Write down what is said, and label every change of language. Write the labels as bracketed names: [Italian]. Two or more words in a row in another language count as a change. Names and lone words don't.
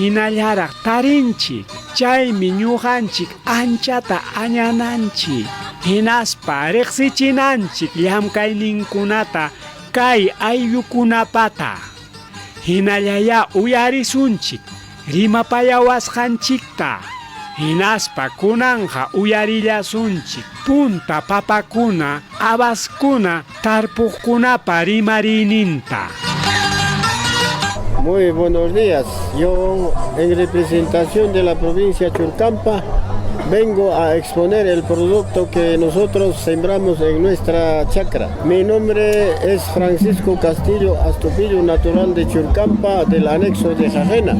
[Quechua] hinallaraq tarinchik chaymi ñuqanchik anchata añananchik hinaspa riqsichinanchik llamkayninkunata kay ayllukunapata. Hinallaya uyarisunchik rimapayawasqanchikta. Hinaspa kunanja uyarillasunchik punta papakuna abaskuna tarpuqkunapa rimariyninta. [Spanish] Muy buenos días. Yo, en representación de la provincia Churcampa, vengo a exponer el producto que nosotros sembramos en nuestra chacra. Mi nombre es Francisco Castillo Astupillo, natural de Churcampa, del anexo de Jajena.